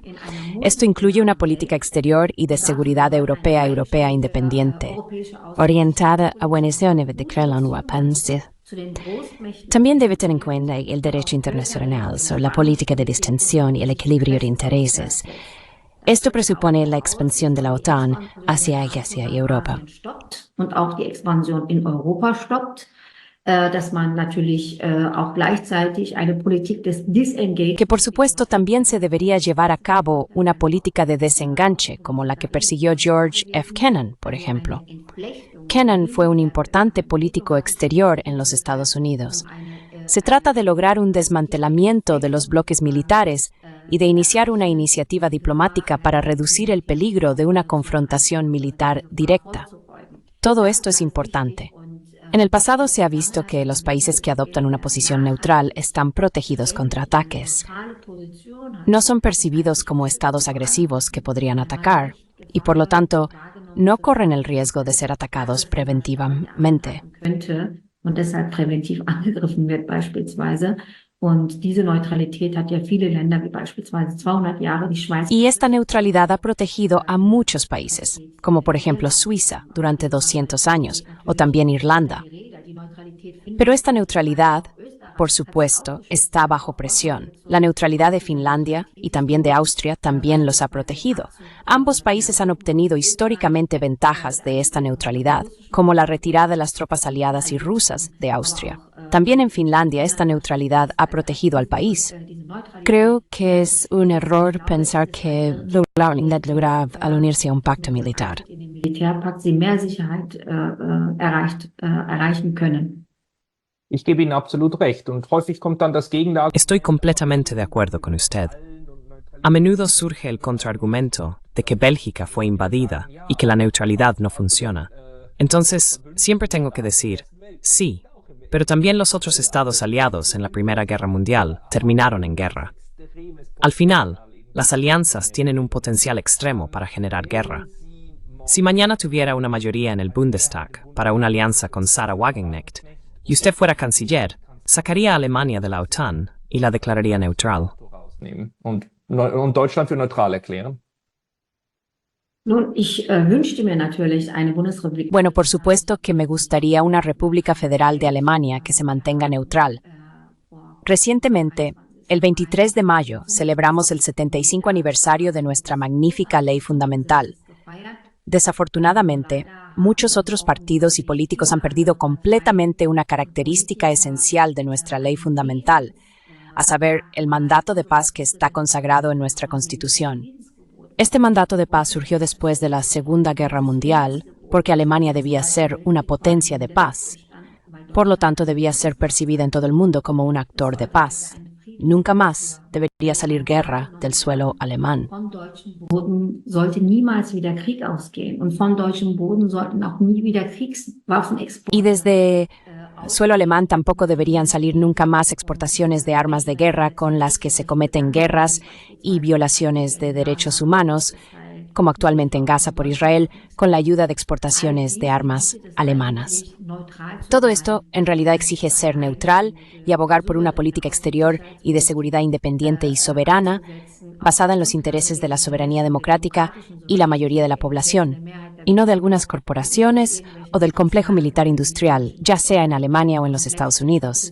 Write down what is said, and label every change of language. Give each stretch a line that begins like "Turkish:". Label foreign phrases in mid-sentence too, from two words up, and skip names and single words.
Spanish: Esto incluye una política exterior y de seguridad europea independiente, orientada a buenas de crear la nueva paz. También debe tener en cuenta el derecho internacional sobre la política de distensión y el equilibrio de intereses. Esto presupone la expansión de la OTAN hacia Asia y Europa.
German: und auch die Expansion in Europa stoppt, dass man natürlich auch gleichzeitig eine Politik des Disengage
Spanish: Que por supuesto también se debería llevar a cabo una política de desenganche, como la que persiguió George F. Kennan, por ejemplo. Kennan fue un importante político exterior en los Estados Unidos. Se trata de lograr un desmantelamiento de los bloques militares y de iniciar una iniciativa diplomática para reducir el peligro de una confrontación militar directa. Todo esto es importante. En el pasado se ha visto que los países que adoptan una posición neutral están protegidos contra ataques. No son percibidos como estados agresivos que podrían atacar y, por lo tanto, no corren el riesgo de ser atacados preventivamente.
German: könnte und deshalb präventiv angegriffen wird beispielsweise. Und diese Neutralität hat ja viele Länder, wie beispielsweise 200 Jahre die Schweiz.
Spanish: Y esta neutralidad ha protegido a muchos países, como por ejemplo Suiza durante 200 años, o también Irlanda. Pero esta neutralidad, por supuesto, está bajo presión. La neutralidad de Finlandia y también de Austria también los ha protegido. Ambos países han obtenido históricamente ventajas de esta neutralidad, como la retirada de las tropas aliadas y rusas de Austria. También en Finlandia esta neutralidad ha protegido al país. Creo que es un error pensar que logra al unirse a un pacto militar.
German: In dem Militärpakt sie mehr Sicherheit erreichen können. Ich gebe Ihnen absolut recht und häufig kommt dann das Gegenargument.
Spanish: Estoy completamente de acuerdo con usted. A menudo surge el contraargumento de que Bélgica fue invadida y que la neutralidad no funciona. Entonces, siempre tengo que decir, sí, pero también los otros estados aliados en la Primera Guerra Mundial terminaron en guerra. Al final, las alianzas tienen un potencial extremo para generar guerra. Si mañana tuviera una mayoría en el Bundestag para una alianza con Sarah Wagenknecht y usted fuera canciller, sacaría a Alemania de la OTAN y la declararía neutral.
German: Und Deutschland für neutral erklären. Nun, ich wünschte mir natürlich eine Bundesrepublik.
Spanish: Bueno, por supuesto que me gustaría una República Federal de Alemania que se mantenga neutral. Recientemente, el 23 de mayo, celebramos el 75 aniversario de nuestra magnífica ley fundamental. Desafortunadamente, muchos otros partidos y políticos han perdido completamente una característica esencial de nuestra ley fundamental, a saber, el mandato de paz que está consagrado en nuestra Constitución. Este mandato de paz surgió después de la Segunda Guerra Mundial, porque Alemania debía ser una potencia de paz. Por lo tanto, debía ser percibida en todo el mundo como un actor de paz. Nunca más debería salir guerra del suelo alemán.
German: Vom deutschen Boden sollte niemals wieder Krieg ausgehen. Und vom deutschen Boden sollten auch nie wieder Kriegswaffen exportiert.
Spanish: Y desde suelo alemán tampoco deberían salir nunca más exportaciones de armas de guerra con las que se cometen guerras y violaciones de derechos humanos, como actualmente en Gaza por Israel, con la ayuda de exportaciones de armas alemanas. Todo esto en realidad exige ser neutral y abogar por una política exterior y de seguridad independiente y soberana, basada en los intereses de la soberanía democrática y la mayoría de la población, y no de algunas corporaciones o del complejo militar industrial, ya sea en Alemania o en los Estados Unidos.